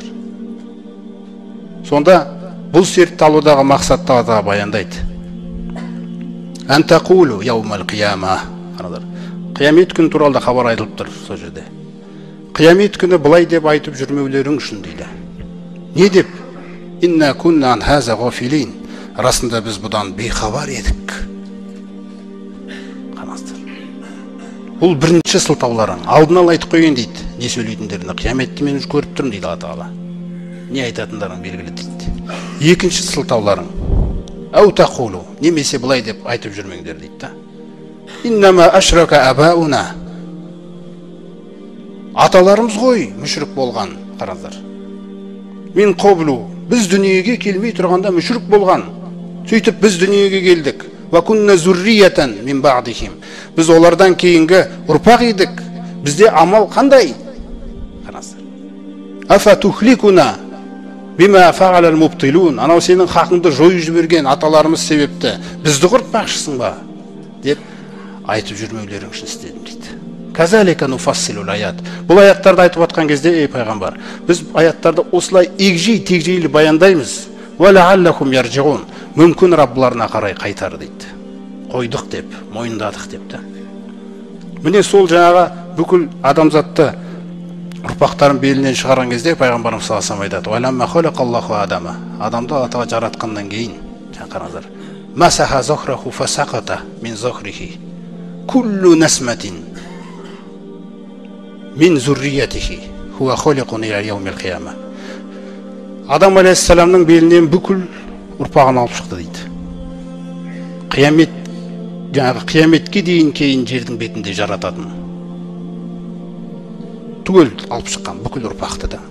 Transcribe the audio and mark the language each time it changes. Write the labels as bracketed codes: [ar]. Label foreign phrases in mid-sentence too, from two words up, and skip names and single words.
[kk] Сонда бұл сертті алудағы мақсатты да баяндайды. [ar] أن تقولوا يوم القيامة. Қараңыздар. [kk] Қиямет күні туралы да хабар айтылып тұр сол жерде. Қиямет күні былай деп айтып жүрмеулерің үшін дейді. Не деп? [ar] إنا كنا عن هذا غافلين. [kk] Расында біз бұдан бейхабар едік. Қараңыздар. Бұл бірінші сылтауларың. Алдын ала айтып қойған дейді. Не сөйлейтіндерін қияметті мен көріп тұрмын дейді Алла Тағала. Не айтатындарың белгілі дейді. Екінші сылтауларың. [ar] أو تقولوا. [kk] Немесе былай деп айтып жүрмеңдер дейді. [ar] إنما أشرك آباؤنا. [kk] Аталарымыз ғой мүшрік болған. [ar] Қараңыздар. من قبل. [kk] Біз дүниеге келмей тұрғанда мүшрік болған. Сөйтіп біз дүниеге келдік. [ar] وكنا ذرية من بعدهم. [kk] Біз олардан кейінгі ұрпақ едік. Бізде амал қандай? Қараңыздар. [ar] أفتهلكنا بما فعل المبطلون. [kk] Анау сенің хақыңды жойып жіберген аталарымыз себепті бізді құртпақшысың ба? Деп айтып жүрмеулерің үшін істедім дейді. [ar] كذلك نفصل الآيات. [kk] Бұл аяттарды айтып атқан кезде, ей пайғамбар, біз аяттарды осылай егжей-тегжейлі баяндаймыз. [ar] ولعلهم يرجعون. [kk] Мүмкін Раббыларына қарай қайтар дейді. Қойдық деп, мойындадық деп та. Міне сол жаңағы бүкіл адамзатты ұрпақтарын белінен шығарған кезде пайғамбарымыз [ar] صلى الله عليه [kk] айтады: [ar] "ولما خلق الله آدم." [kk] Адамды Алла Тағала жаратқаннан кейін, қараңыздар. [ar] مسح ظهره فسقط من ظهره. كل نسمة من ذريته هو خالق إلى يوم القيامة. [kk] Адам алейхиссаламның белінен бүкіл ұрпағын алып шықты дейді. Қияметке дейін кейін жердің бетінде жарататын. Түгел алып шыққан бүкіл ұрпақты да.